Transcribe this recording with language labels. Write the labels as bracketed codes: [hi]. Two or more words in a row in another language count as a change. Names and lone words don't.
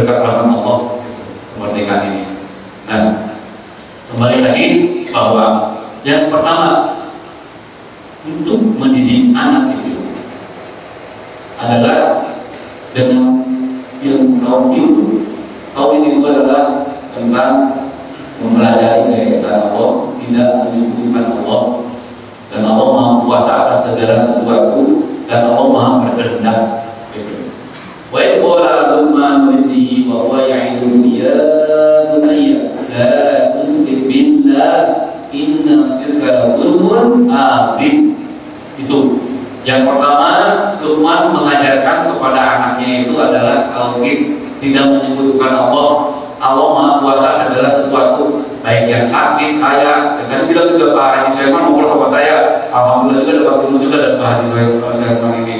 [id] Berkat rahmat Allah kemerdekaan ini. Nah, kembali lagi bahwa yang pertama untuk mendidik anak itu adalah dengan ilmu tauhid itu adalah tentang mempelajari keesaan Allah, tidak menyebutkan Allah, dan Allah Maha Kuasa atas segala sesuatu, dan Allah Maha berkehendak. [ar] وقال لقمان لابنه وهو يعظه يا بني لا تشرك بالله إن الشرك لظلم عظيم. [id] Itu yang pertama, Luqman mengajarkan kepada anaknya itu adalah tauhid, tidak menyebutkan Allah. Allah Maha Kuasa segala sesuatu, baik yang sakit, kaya. Dan bilang juga Pak Haji Sulaiman ngobrol sama saya, alhamdulillah juga dapat ilmu juga dari Pak Haji Sulaiman ini.